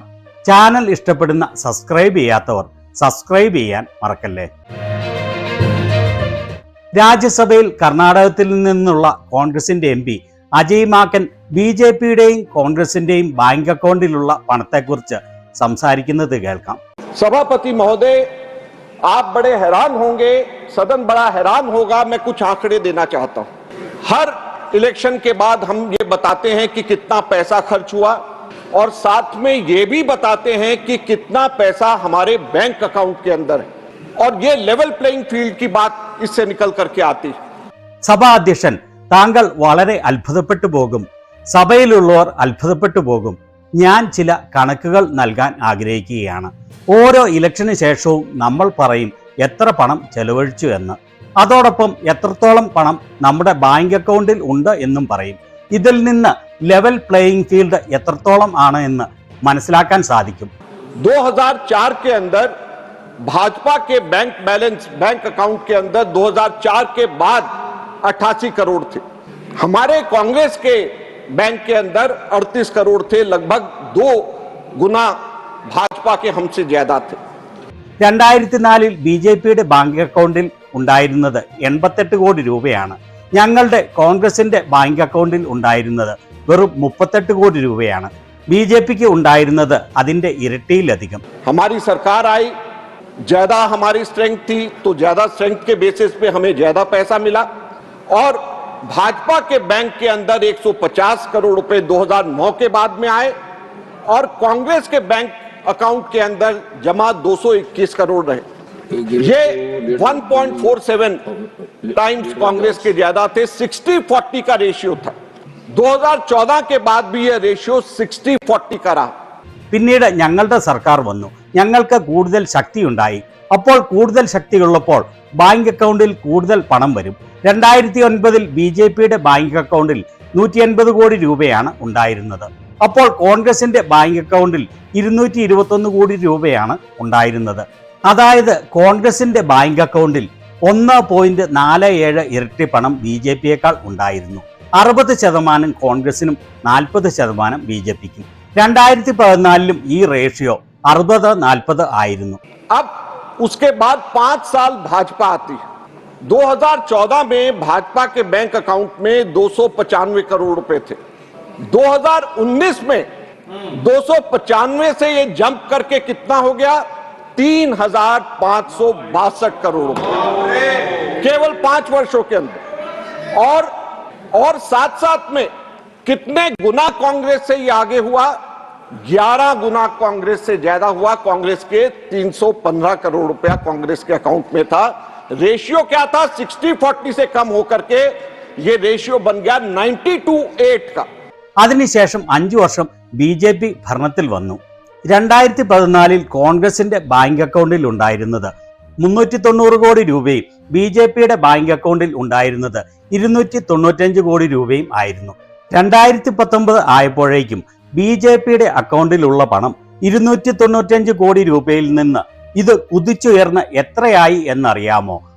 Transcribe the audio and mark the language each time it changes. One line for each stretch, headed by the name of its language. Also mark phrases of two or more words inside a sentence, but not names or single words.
Malayalam: ചാനൽ ഇഷ്ടപ്പെടുന്ന സബ്സ്ക്രൈബ് ചെയ്യാത്തവർ സബ്സ്ക്രൈബ് ചെയ്യാൻ മറക്കല്ലേ. രാജ്യസഭയിൽ കർണാടകത്തിൽ നിന്നുള്ള കോൺഗ്രസിന്റെ MP അജയ് മാക്കൻ BJPയുടെയും കോൺഗ്രസിന്റെയും ബാങ്ക് അക്കൗണ്ടിലുള്ള പണത്തെക്കുറിച്ച് സംസാരിക്കുന്നത് കേൾക്കാം.
Hindi: सभापति महोदय, आप बड़े हैरान होंगे, सदन बड़ा हैरान होगा। मैं कुछ आंकड़े देना चाहता हूं। हर इलेक्शन के बाद हम ये बताते हैं कि कितना पैसा खर्च हुआ और साथ में ये भी बताते हैं कि कितना पैसा हमारे
English: bank account
Hindi: के अंदर है, और ये
English: level playing field
Hindi: की बात इससे निकल करके आती है.
Malayalam: സഭാ അധ്യക്ഷൻ, താങ്കൾ വളരെ അത്ഭുതപ്പെട്ടു പോകും. സഭയിലുള്ളവർ അത്ഭുതപ്പെട്ടു പോകും. ഞാൻ ചില കണക്കുകൾ നൽകാൻ ആഗ്രഹിക്കുകയാണ്. ഓരോ ഇലക്ഷന് ശേഷവും നമ്മൾ പറയും എത്ര പണം ചെലവഴിച്ചു എന്ന്. അതോടൊപ്പം എത്രത്തോളം പണം നമ്മുടെ ബാങ്ക് അക്കൗണ്ടിൽ ഉണ്ട് എന്നും പറയും. ഇതിൽ നിന്ന്
English: level playing field
Malayalam: എത്രത്തോളം ആണ് എന്ന് മനസ്സിലാക്കാൻ സാധിക്കും.
Hindi: 2004 के अंदर भाजपा के
English: bank balance bank account
Hindi: के अंदर 2004 के बाद 88 करोड़ थे. हमारे कांग्रेस के बैंक के अंदर 38 करोड़ थे. लगभग 2 गुना भाजपा के हमसे ज्यादा थे.
Malayalam: 2004 BJPയുടെ ബാങ്ക് അക്കൗണ്ടിൽ ഉണ്ടായിരുന്നത് 88 കോടി രൂപയാണ്. ഞങ്ങളുടെ കോൺഗ്രസിന്റെ ബാങ്ക് അക്കൗണ്ടിൽ ഉണ്ടായിരുന്നത് വെറും 38 കോടി രൂപയാണ്. BJPക്ക് ഉണ്ടായിരുന്നത് അതിന്റെ ഇരട്ടിയിലധികം.
Hindi: हमारी सरकार आई, ज्यादा हमारी स्ट्रेंथ थी, तो ज्यादा स्ट्रेंथ के बेसिस पे हमें ज्यादा पैसा मिला. और भाजपा के बैंक के अंदर 150 करोड़ रुपए 2009 के बाद में आए, और कांग्रेस के
English: bank account
Hindi: के अंदर जमा 221 करोड़ रहे. ये 1.47 टाइम्स कांग्रेस के ज्यादा थे. 60-40 का रेशियो था. 2014 के बाद भी यह रेशियो 60-40 का रहा.
Malayalam: പിന്നീട് ഞങ്ങളുടെ സർക്കാർ വന്നു. ഞങ്ങൾക്ക് കൂടുതൽ ശക്തിയുണ്ടായി. അപ്പോൾ കൂടുതൽ ശക്തിയുള്ളപ്പോൾ ബാങ്ക് അക്കൗണ്ടിൽ കൂടുതൽ പണം വരും. 2009 BJPയുടെ ബാങ്ക് അക്കൗണ്ടിൽ 180 കോടി രൂപയാണ് ഉണ്ടായിരുന്നത്. അപ്പോൾ കോൺഗ്രസിന്റെ ബാങ്ക് അക്കൗണ്ടിൽ 221 കോടി രൂപയാണ് ഉണ്ടായിരുന്നത്. അതായത് കോൺഗ്രസിന്റെ ബാങ്ക് അക്കൗണ്ടിൽ 1.47 ഇരട്ടി പണം BJPയേക്കാൾ ഉണ്ടായിരുന്നു. 60% കോൺഗ്രസിനും 40% BJPക്കും. 2014 ഈ റേഷ്യോ 60-40 ആയിരുന്നു.
Hindi: अब उसके बाद 5 साल भाजपा आती है. 2014 में भाजपा के
English: bank account
Hindi: में 295 करोड़ रुपए थे. 2019 में 295 से ये जंप करके कितना हो गया? 3562 करोड़ रुपए केवल 5 वर्षों के अंदर. और साथ साथ में कितने गुना कांग्रेस से ये आगे हुआ? 11 गुना कांग्रेस से ज्यादा हुआ. कांग्रेस के 315 करोड़ रुपया कांग्रेस के अकाउंट में था. रेशियो क्या था? 60-40 से कम होकर के ये रेशियो बन गया 90-8 का.
Malayalam: അതിനുശേഷം 5 വർഷം BJP ഭരണത്തിൽ വന്നു. 2014 കോൺഗ്രസിന്റെ ബാങ്ക് അക്കൗണ്ടിൽ ഉണ്ടായിരുന്നത് 390 കോടി രൂപയും BJPയുടെ ബാങ്ക് അക്കൗണ്ടിൽ ഉണ്ടായിരുന്നത് 295 കോടി രൂപയും ആയിരുന്നു. 2019 ആയപ്പോഴേക്കും BJPയുടെ അക്കൗണ്ടിലുള്ള പണം 295 കോടി രൂപയിൽ നിന്ന് ഇത് കുതിച്ചുയർന്ന് എത്രയായി എന്നറിയാമോ?